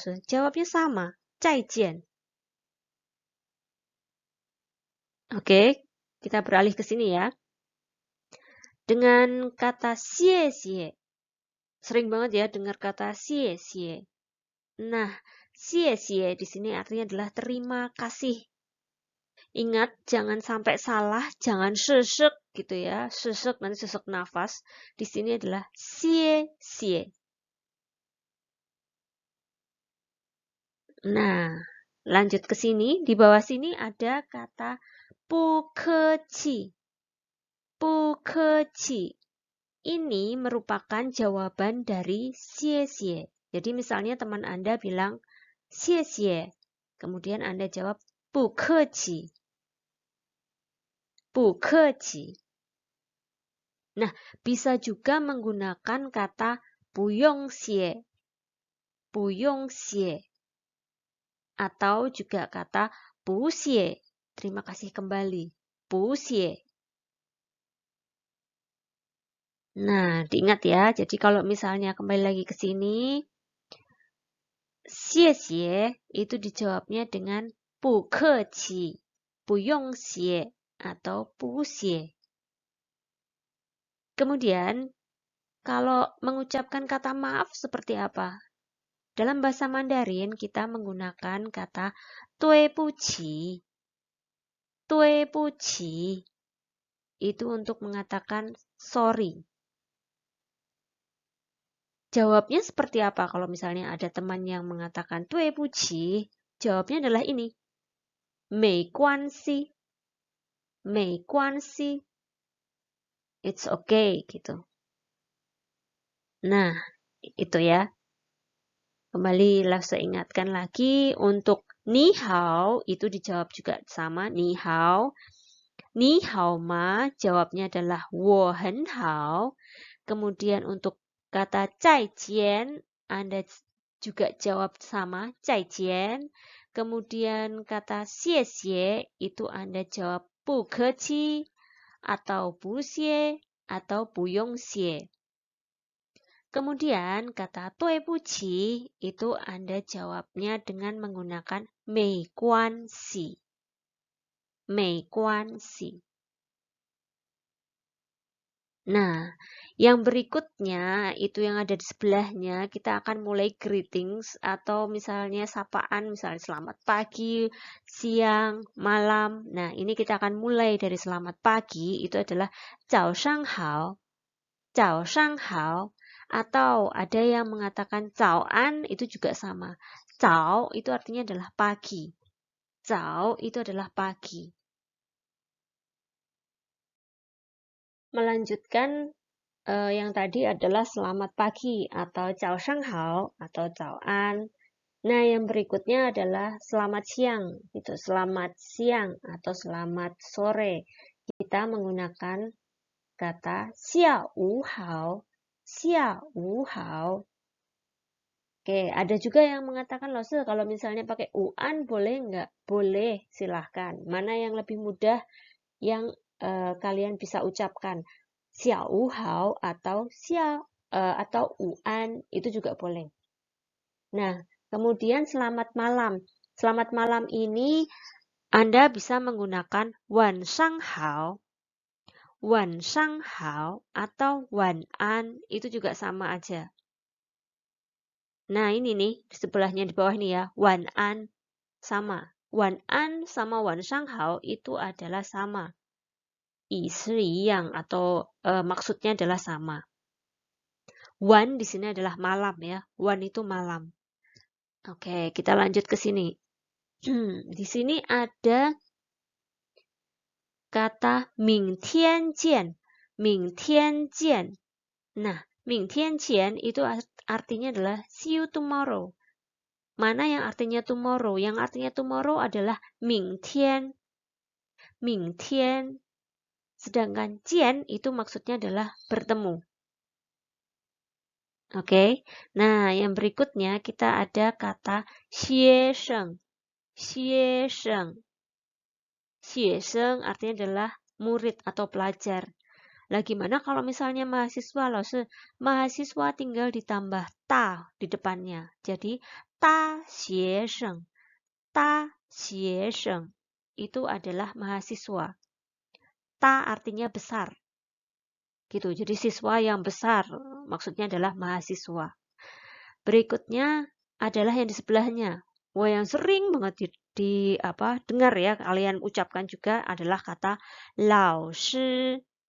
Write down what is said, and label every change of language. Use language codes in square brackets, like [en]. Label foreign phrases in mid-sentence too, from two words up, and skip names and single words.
[id] Jawabnya sama, [zh] 再见. [id] Oke, kita beralih ke sini ya. Dengan kata 谢谢. Sering banget ya dengar kata 谢谢. Nah, 谢谢 di sini artinya adalah terima kasih. Ingat, jangan sampai salah, jangan sesek gitu ya. Sesek, nanti sesek nafas. Di sini adalah 谢谢. Nah, lanjut ke sini. Di bawah sini ada kata [zh] 不客气. 不客气. [id] Ini merupakan jawaban dari 谢谢. Jadi misalnya teman Anda bilang 谢谢. Kemudian Anda jawab [zh] 不客气. 不客气. [id] Nah, bisa juga menggunakan kata [zh] 不用谢. 不用谢. [id] Atau juga kata [zh] 不谢. [id] Terima kasih kembali. [zh] 不谢. [id] Nah, diingat ya. Jadi kalau misalnya kembali lagi ke sini, 谢谢 itu dijawabnya dengan [zh] 不客气, 不用谢 [id] atau [zh] 不谢. [id] Kemudian, kalau mengucapkan kata maaf seperti apa? Dalam bahasa Mandarin, kita menggunakan kata 对不起. 对不起 itu untuk mengatakan sorry. Jawabnya seperti apa kalau misalnya ada teman yang mengatakan 对不起? Jawabnya adalah ini. [zh] 没关系. 没关系. [en] It's okay gitu. [id] Nah, itu ya. Kembali saya ingatkan lagi untuk [zh] 你好 [id] itu dijawab juga sama [zh] 你好. 你好吗 [id] jawabnya adalah [zh] 我很好. [id] Kemudian untuk kata 再见 Anda juga jawab sama 再见. Kemudian kata 谢谢 itu Anda jawab [zh] 不客气 [id] atau [zh] 不谢 [id] atau [zh] 不用谢. [id] Kemudian kata 对不起 itu Anda jawabnya dengan menggunakan [zh] 没关系. 没关系. [id] Nah, Yang berikutnya, itu yang ada di sebelahnya, kita akan mulai greetings atau misalnya sapaan, misalnya selamat pagi, siang, malam. Nah, ini kita akan mulai dari selamat pagi, itu adalah [zh] 早上好, 早上好. [id] Atau ada yang mengatakan 早安, itu juga sama. 早 itu artinya adalah pagi. 早 itu adalah pagi. Melanjutkan yang tadi adalah selamat pagi atau [zh] 早上好 [id] atau 早安. Nah, yang berikutnya adalah selamat siang, gitu. Selamat siang atau selamat sore. Kita menggunakan kata [zh] 下午好, 下午好. [id] Oke, ada juga yang mengatakan, loh, kalau misalnya pakai uan boleh nggak? Boleh, silahkan. Mana yang lebih mudah yang kalian bisa ucapkan? [zh] 下午好 [id] atau atau uan itu juga boleh. Nah, kemudian selamat malam. Selamat malam ini Anda bisa menggunakan [zh] 晚上好, 晚上好 [id] atau 晚安, itu juga sama aja. Nah, ini nih di sebelahnya di bawah ini ya, 晚安 sama. 晚安 sama [zh] 晚上好 [id] itu adalah sama. [zh] 意思一样 [id] atau maksudnya adalah sama. Wan di sini adalah malam ya. Wan itu malam. Oke, kita lanjut ke sini. Di sini ada kata [zh] 明天见. 明天见. [id] Nah, [zh] 明天见 [id] itu artinya adalah [en] see you tomorrow. [id] Mana yang artinya tomorrow? Yang artinya tomorrow adalah 明天. 明天. Sedangkan 见 itu maksudnya adalah bertemu. Oke. Nah, yang berikutnya kita ada kata 学生. 学生. 学生 artinya adalah murid atau pelajar. Lah gimana kalau misalnya mahasiswa, loh? Mahasiswa tinggal ditambah ta di depannya. Jadi 大学生. 大学生 itu adalah mahasiswa. Ta artinya besar. Gitu. Jadi siswa yang besar maksudnya adalah mahasiswa. Berikutnya adalah yang di sebelahnya. Wah, yang sering banget dengar ya, kalian ucapkan juga adalah kata 老师.